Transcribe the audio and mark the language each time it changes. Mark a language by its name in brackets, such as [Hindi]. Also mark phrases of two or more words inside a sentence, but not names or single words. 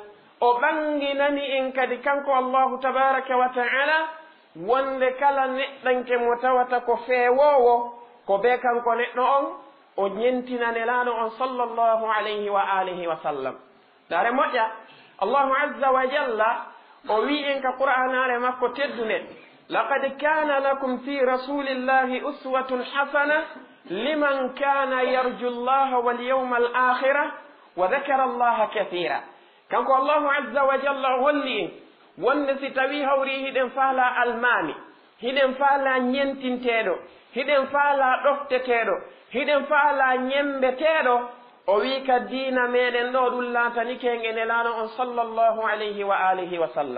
[Fula] o ɓanginani en kadi kanko [Arabic] الله تبارك وتعالى [Fula] wonde kala neɗɗanke mo tawata ko feewowo ko be kanko neɗɗo on o ñentina nelaɗo on [Arabic] صلى الله عليه وعلى آله وسلم. [Fula] dare moƴƴa [Arabic] الله عز وجل [Fula] o wi en ka qur'anare makko teddune: [Arabic] لقد كان لكم في رسول الله أسوة حسنة لمن كان يرجو الله واليوم الآخر وذكر الله كثيرا. [Fula] kanko [Arabic] الله عز وجل [Fula] o holli en wonde si tawi hawri hiɗen faala almami, hiɗen faala ñentinteɗo, hiɗen faala ɗofteteɗo, hiɗen faala ñembeteɗo, o wi ka diina meɗen ɗo ɗum laatani kenge nelaɗo on [Arabic] صلى الله عليه وعلى آله وسلم.